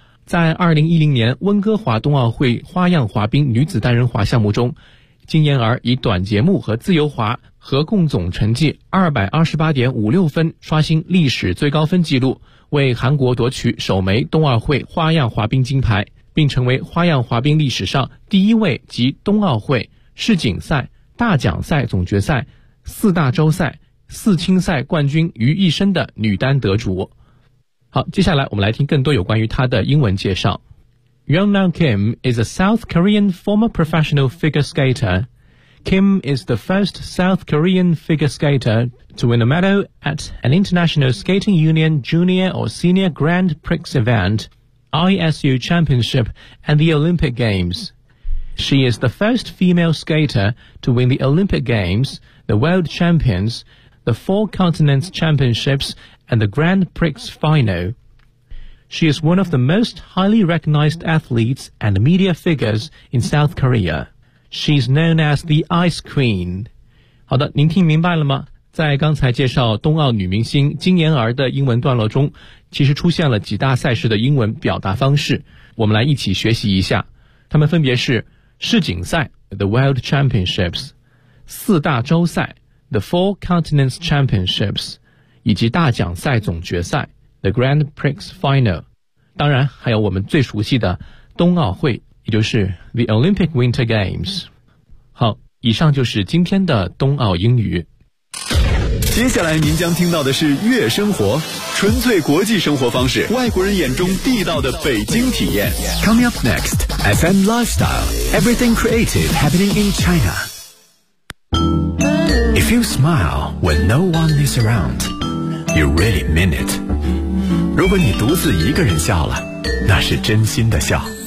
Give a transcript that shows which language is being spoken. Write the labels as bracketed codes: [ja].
[zh] 在2010年温哥华冬奥会花样滑冰女子单人滑项目中，金妍儿以短节目和自由滑合共总成绩 228.56 分刷新历史最高分纪录，为韩国夺取首枚冬奥会花样滑冰金牌，并成为花样滑冰历史上第一位集冬奥会、世锦赛、大奖赛总决赛、四大洲赛、四青赛冠军于一身的女单得主。好，接下来我们来听更多有关于她的英文介绍。 [en] Yeonhwan Kim is a South Korean former professional figure skater. Kim is the first South Korean figure skater to win a medal at an International Skating Union Junior or Senior Grand Prix event, ISU Championship, and the Olympic Games. She is the first female skater to win the Olympic Games, the World Champions, the Four Continents Championships, and the Grand Prix Final. She is one of the most highly recognized athletes and media figures in South Korea. She's known as the Ice Queen. [zh] 好的，您听明白了吗？在刚才介绍冬奥女明星金妍儿的英文段落中，其实出现了几大赛事的英文表达方式，我们来一起学习一下。他们分别是世锦赛 The World Championships， 四大洲赛 The Four Continents Championships， 以及大奖赛总决赛 The Grand Prix Final， 当然还有我们最熟悉的冬奥会，也就是 The Olympic Winter Games。好，以上就是今天的冬奥英语。接下来您将听到的是悦生活，纯粹国际生活方式，外国人眼中地道的北京体验。 [en] Coming up next FM Lifestyle Everything Creative Happening in China. If you smile when no one is around, you really mean it. [zh] 如果你独自一个人笑了，那是真心的笑。